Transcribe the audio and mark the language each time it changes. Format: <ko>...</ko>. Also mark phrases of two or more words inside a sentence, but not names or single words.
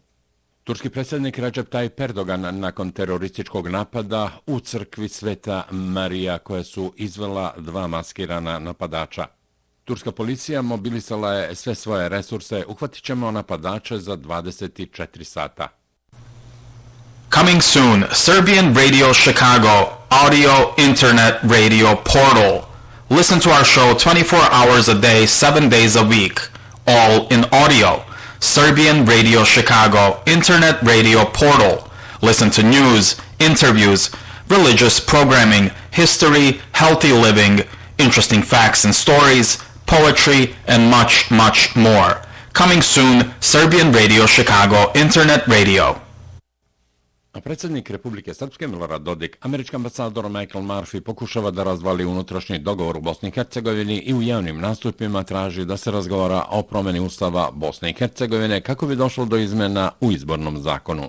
<bs>Turski predsjednik Recep Tayyip Erdogan nakon terorističkog napada u crkvi Sveta Marija koje su izvela dva maskirana napadača. Turska policija mobilisala je sve svoje resurse, uhvatit ćemo napadače za 24 sata.</bs> <en>Coming soon, Serbian Radio Chicago, audio, internet, radio portal. Listen to our show 24 hours a day, 7 days a week, all in audio. Serbian Radio Chicago, internet radio portal. Listen to news, interviews, religious programming, history, healthy living, interesting facts and stories, poetry, and much, much more. Coming soon, Serbian Radio Chicago, internet radio.</en> <bs>Predsjednik Republike Srpske Milorad Dodik, američki ambasador Michael Murphy pokušava da razvali unutrašnji dogovor u Bosni i Hercegovini i u javnim nastupima traži da se razgovara o promjeni ustava Bosne i Hercegovine kako bi došlo do izmjena u izbornom zakonu.</bs>